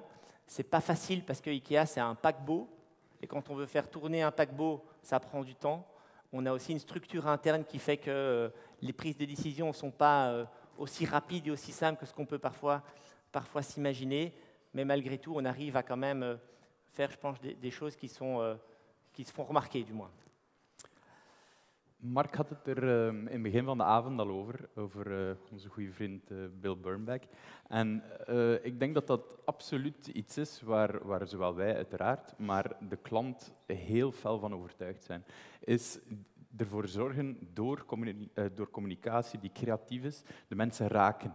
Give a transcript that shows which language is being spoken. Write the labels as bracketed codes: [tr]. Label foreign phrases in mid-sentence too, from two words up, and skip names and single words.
[fr] Ce n'est pas facile parce que IKEA, c'est un paquebot. Et quand on veut faire tourner un paquebot, ça prend du temps. On a aussi une structure interne qui fait que les prises de décision ne sont pas aussi rapides et aussi simples que ce qu'on peut parfois s'imaginer. Mais malgré tout, on arrive à quand même faire, je pense, des choses qui se font remarquer, du moins. [nl] Mark had het er in het begin van de avond al over onze goede vriend Bill Bernbach. En ik denk dat dat absoluut iets is waar zowel wij uiteraard, maar de klant heel fel van overtuigd zijn. Is ervoor zorgen door communicatie die creatief is, de mensen raken.